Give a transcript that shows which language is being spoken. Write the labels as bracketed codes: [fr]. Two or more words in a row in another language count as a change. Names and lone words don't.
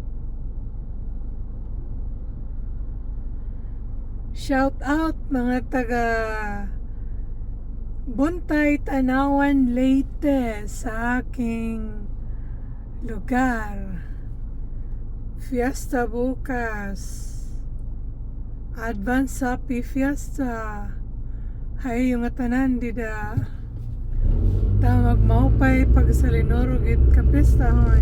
[en] Shout out [war] mga taga Buntay, Tanawan, Leyte sa aking lugar. [en] Fiesta bukas. Advance Happy Fiesta. [war] Hay yung atanan dida. Tamag maupay pag sa linorugit kapistahon.